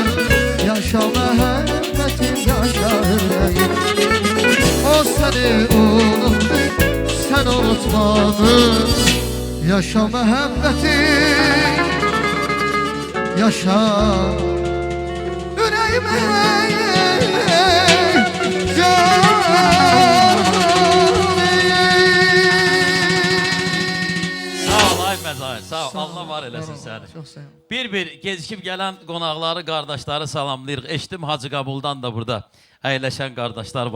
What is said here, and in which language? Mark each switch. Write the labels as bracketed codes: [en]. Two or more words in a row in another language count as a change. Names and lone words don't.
[tr] Yaşa mehabbetim, yaşa yüreğim. O seni unuttu, sen unutmadın. Yaşa mehabbetim, yaşa yüreğime [az] Sağ ol ay Məzahir, sağ ol. Allah var eləsin səni. Bir gecikib gələn qonaqları, qardaşları salamlayırıq. Eşitdim Hacı Qabuldan da burada əyləşən qardaşlar var.